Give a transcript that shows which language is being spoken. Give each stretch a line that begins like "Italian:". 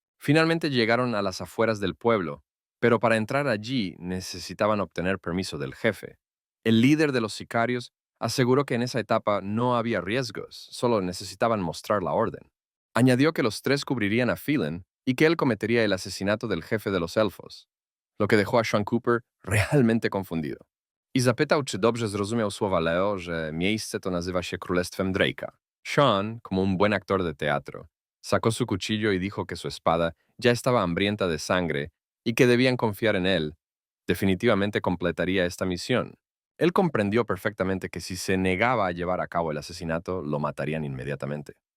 Spanish: Finalmente llegaron a las afueras del pueblo, pero para entrar allí necesitaban obtener permiso del jefe. El líder de los sicarios Aseguró que en esa etapa no había riesgos, solo necesitaban mostrar la orden. Añadió que los tres cubrirían a Phelan y que él cometería el asesinato del jefe de los elfos, lo que dejó a Sean Cooper realmente confundido.
Polish: I zapytał, czy dobrze zrozumiał słowa Leo, że miejsce to nazywa się Królestwem Drake'a.
Spanish: Sean, como un buen actor de teatro, sacó su cuchillo y dijo que su espada ya estaba hambrienta de sangre y que debían confiar en él. Definitivamente completaría esta misión. Él comprendió perfectamente que si se negaba a llevar a cabo el asesinato, lo matarían inmediatamente.